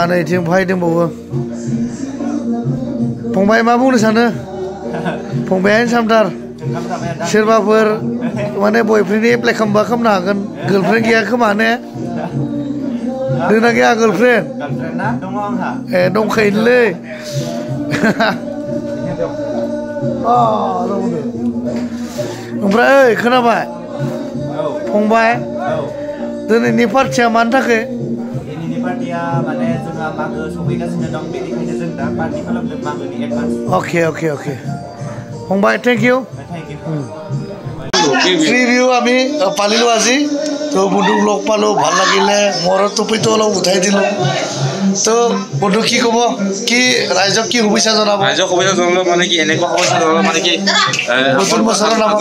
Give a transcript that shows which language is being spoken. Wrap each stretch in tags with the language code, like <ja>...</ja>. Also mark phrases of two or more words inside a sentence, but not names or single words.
<brx>नैथिं फाय दंबावो फंबाय मा बुंनो सानो फंबायानो सामथार सोरबाफोर माने बयफ्रेन्डनि एप्लाइ खालामबा खालामनो हागोन गार्लफ्रेन्ड गैया खोमा ने दोंना गैया गार्लफ्रेन्ड ए दंखायोलै ओमफ्राय ओइ खोनाबाय फंबाय दिनैनि पार्टिया मानि थाखाय दिनैनि पार्टिया माने जोंहा मागो सफैगासिनो दं बेनिखायनो जों दा पार्टि खालामदों मागोनि एडभान्स ओके फंबाय</brx> <en>thank you</en> <as>প্ৰিভিউ আমি পালিলোঁ আজি তো বন্ধুক লগ পালোঁ ভাল লাগিলে মোৰ টপিটো অলপ উঠাই দিলোঁ তো বন্ধু কি ক'ব কি ৰাইজক কি শুভেচ্ছা জনাব ৰাইজক শুভেচ্ছা জনাব মানে কি এনেকুৱা শুভেচ্ছা জনাব মানে কি নতুন বছৰৰ নামত</as>